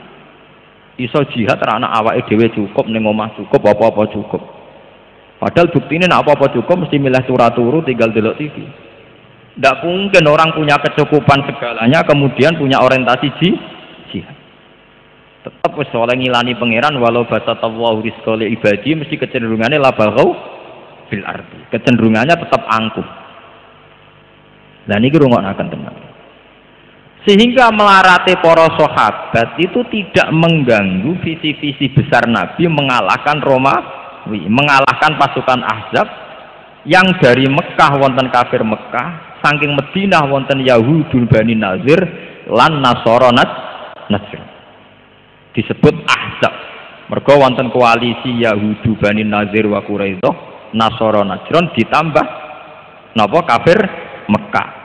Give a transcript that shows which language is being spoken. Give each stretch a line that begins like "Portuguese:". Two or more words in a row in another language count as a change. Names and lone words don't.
Javanese: Iso jihad ra anak awake dhewe cukup ning omah cukup apa-apa cukup. Padahal buktine nek apa-apa cukup mesti milih turu tinggal delok TV.
Indonesian: Tidak mungkin orang punya kecukupan segalanya kemudian punya orientasi jihad.
Javanese: Tetap wis oleh ngilani pangeran
Arabic: ولو بسط الله رزقا لعبادي
Indonesian: mesti kecenderungannya
Arabic: لبغوا في الأرض.
Indonesian: Kecenderungannya tetap angkuh.
Javanese: Lah niki rungokaken tenan.
Indonesian: Sehingga melarate para sahabat itu tidak mengganggu visi-visi besar Nabi mengalahkan Romawi, mengalahkan pasukan Ahzab yang dari Mekah
Javanese: wonten kafir Mekah, saking Madinah wonten Yahudul Bani Nazir lan Nasara Najran. Disebut Ahzab. Mergo wonten koalisi Yahudu Bani Nazir wa Quraidah, Nasara Najran ditambah napa kafir Mekah.